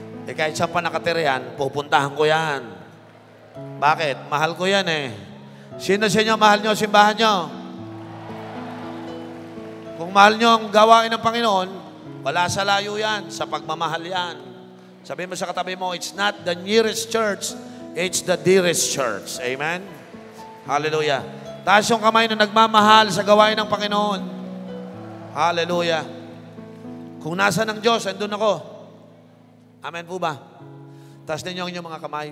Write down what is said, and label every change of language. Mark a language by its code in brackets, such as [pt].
[tl] Kahit saan pa nakatira yan, pupuntahan ko yan. Bakit? Mahal ko yan eh. Sino sa inyo mahal nyo simbahan nyo? Kung mahal nyo ang gawain ng Panginoon, wala sa layo yan, sa pagmamahal yan. Sabi mo sa katabi mo, [en] it's not the nearest church, it's the dearest church. Amen? Hallelujah. [tl] Taas yung kamay na nagmamahal sa gawain ng Panginoon. Hallelujah. Kung nasa ng Diyos, andun ako. Amen po ba? Taas ninyo ang inyong mga kamay.